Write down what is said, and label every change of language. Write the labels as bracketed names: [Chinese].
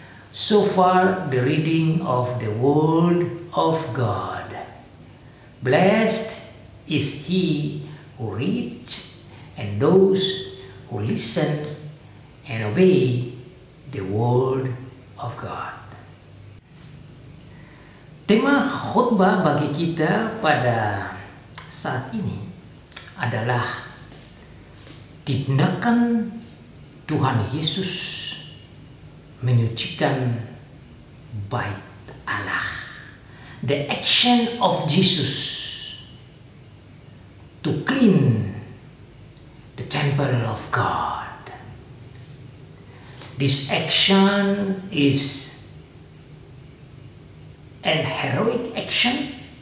[English] So far, the reading of the Word of God. Blessed is he who reads and those who listen and obey the Word of God. [Indonesian] Tema khotbah bagi kita pada saat ini adalah tindakan Tuhan Yesus menyucikan bait Allah. [English] The action of Jesus to clean the temple of God. This action is an heroic action.